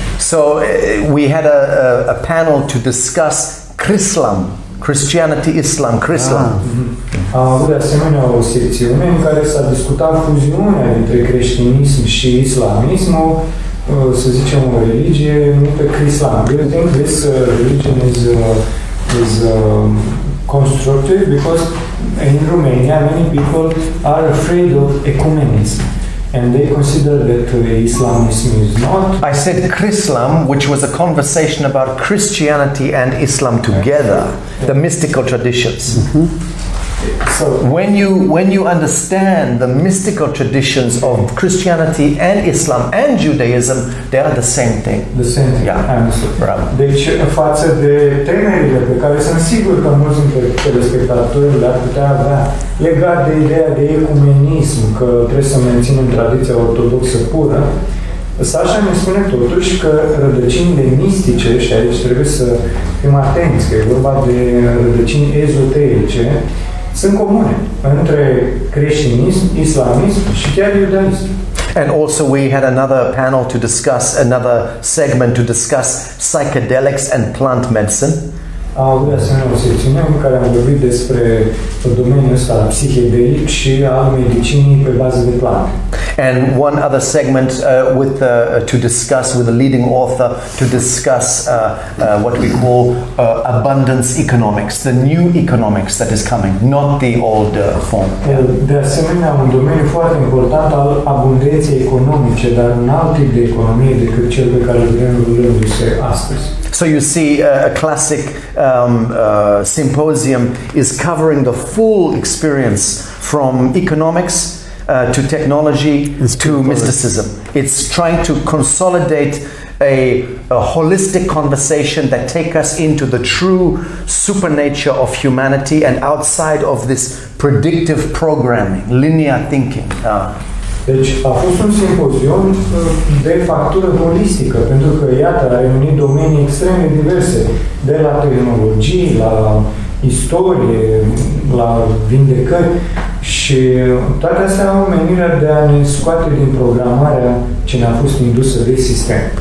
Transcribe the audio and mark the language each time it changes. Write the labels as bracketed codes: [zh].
[en] So we had a panel to discuss Christianity, Islam, Chrislam. [ro] Am avut de asemenea o secțiune în care s-a discutat fuziunea dintre creștinism și islamismul, să zicem o religie numită Chrislam. [en] Do you think this religion is constructive? Because in Romania many people are afraid of ecumenism. And they consider that Islamism is not. I said Chrislam, which was a conversation about Christianity and Islam together, the mystical traditions. So When you understand the mystical traditions of Christianity and Islam and Judaism, they are the same thing. the same thing. Yeah. I understood. Bravo. [ro] Deci, față de temerile pe care sunt sigur că mulți dintre telespectatori le-ar putea avea legat de ideea de ecumenism, că trebuie să menținem tradiția ortodoxă pură, Sacha ne spune totuși că rădăcinile mistice, și aici trebuie să fim atenți, că e vorba de rădăcini ezoterice, sunt comune între creștinism, islamism și chiar iudaism. [en] And also we had another panel to discuss, another segment to discuss psychedelics and plant medicine. [ro] Am avut de asemenea o secțiune în care am vorbit despre domeniul ăsta psihedelic și al medicinii pe bază de plante. [en] And one other segment to discuss with a leading author to discuss what we call abundance economics, the new economics that is coming, not the old form. [ro] De asemenea, un domeniu foarte important al abundenței economice, dar un alt tip de economie decât cel pe care îl vedem rulându-se astăzi. [en] So you see, a classic symposium is covering the full experience from economics to technology to mysticism. It's trying to consolidate a holistic conversation that take us into the true supernature of humanity and outside of this predictive programming, linear thinking. [ro] Deci a fost un simpozion de factură holistică, pentru că, iată, a reunit domenii extrem de diverse, de la tehnologii, la istorie, la vindecări, și toate astea au menirea de a ne scoate din programarea ce ne-a fost indusă de sistem.